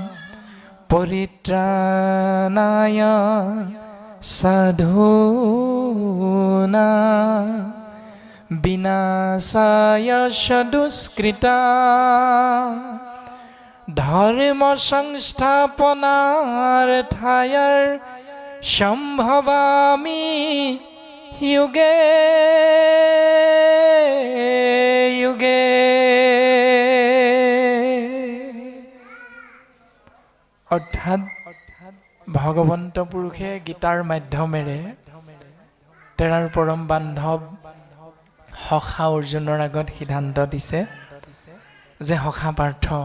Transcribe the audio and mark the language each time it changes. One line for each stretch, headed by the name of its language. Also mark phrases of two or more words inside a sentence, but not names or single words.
Sanskrit: परित्राणाय साधूना विनाशाय दुष्कृता धर्म संस्थापनार्थाय सम्भवामि युगे युगे।
Assamese: অৰ্থাৎ ভগৱন্ত পুৰুষে গীতাৰ মাধ্যমেৰে তেৰাৰ পৰম বান্ধৱ সখা অৰ্জুনৰ আগত সিদ্ধান্ত দিছে যে সখা পাৰ্থ,